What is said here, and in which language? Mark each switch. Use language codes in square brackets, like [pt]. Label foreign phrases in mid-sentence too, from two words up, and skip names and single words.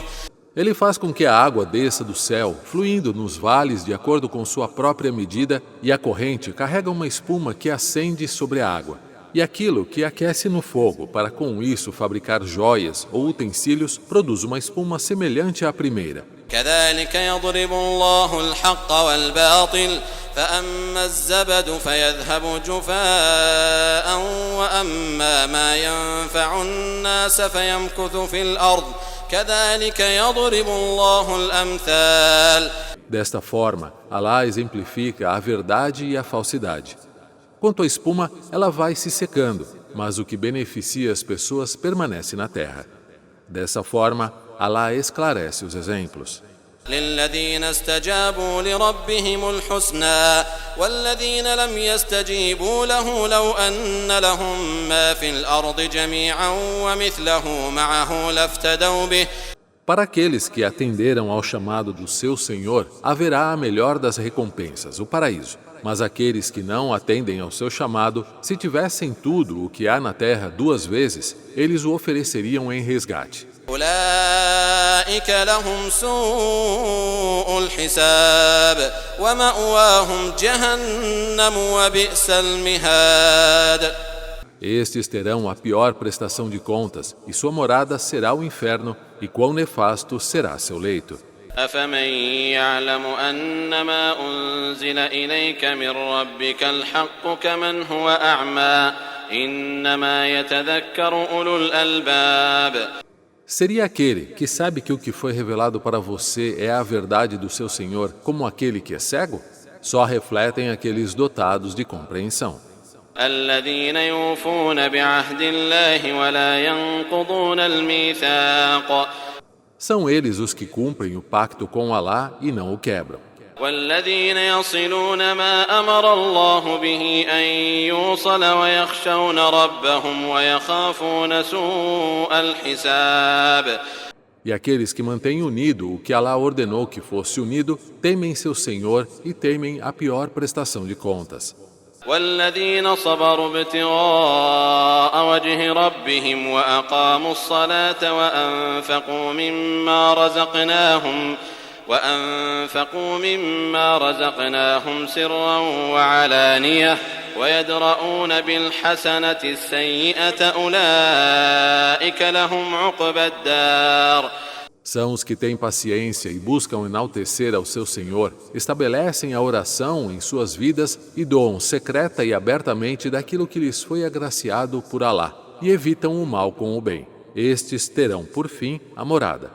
[pt] Ele faz com que a água desça do céu, fluindo nos vales de acordo com sua própria medida, e a corrente carrega uma espuma que acende sobre a água. E aquilo que aquece no fogo, para com isso fabricar joias ou utensílios, produz uma espuma semelhante à primeira. [ar] كذلك يضرب الله الحق والباطل فأما الزبد فيذهب جفاء وأما ما ينفع الناس فيمكث في الأرض كذلك يضرب الله الأمثال. [pt] Desta forma, Alá exemplifica a verdade e a falsidade. Quanto à espuma, ela vai se secando, mas o que beneficia as pessoas permanece na terra. Dessa forma, Alá esclarece os exemplos. [ar] للذين استجابوا لربهم الحسنى والذين لم يستجيبوا له لو أن لهم ما في الأرض جميعا ومثله معه لافتدوا به. [pt] Para aqueles que atenderam ao chamado do seu Senhor, haverá a melhor das recompensas, o paraíso. Mas aqueles que não atendem ao seu chamado, se tivessem tudo o que há na terra 2 vezes, eles o ofereceriam em resgate. [ar] أولئك لهم سوء الحساب ومأواهم جهنم وبئس المهاد. [pt] Estes terão a pior prestação de contas, e sua morada será o inferno, e quão nefasto será seu leito. [ar] أفمن يعلم أنما أنزل إليك من ربك الحق كمن هو أعمى إنما يتذكر أولو الألباب. [pt] Seria aquele que sabe que o que foi revelado para você é a verdade do seu Senhor, como aquele que é cego? Só refletem aqueles dotados de compreensão. [ar] الذين يوفون بعهد الله ولا ينقضون الميثاق. [pt] São eles os que cumprem o pacto com Alá e não o quebram. [ar] والذين يصلون ما أمر الله به أن يوصل ويخشون ربهم ويخافون سوء الحساب. [pt] E aqueles que mantêm unido o que Alá ordenou que fosse unido, temem seu Senhor e temem a pior prestação de contas. [ar] والذين صبروا ابتغاء وجه ربهم وأقاموا الصلاة وأنفقوا مما رزقناهم سرا وعلانية ويدرؤون بالحسنة السيئة أولئك لهم عقبى الدار. [pt] São os que têm paciência e buscam enaltecer ao seu Senhor, estabelecem a oração em suas vidas e doam secreta e abertamente daquilo que lhes foi agraciado por Alá, e evitam o mal com o bem. Estes terão, por fim, a morada.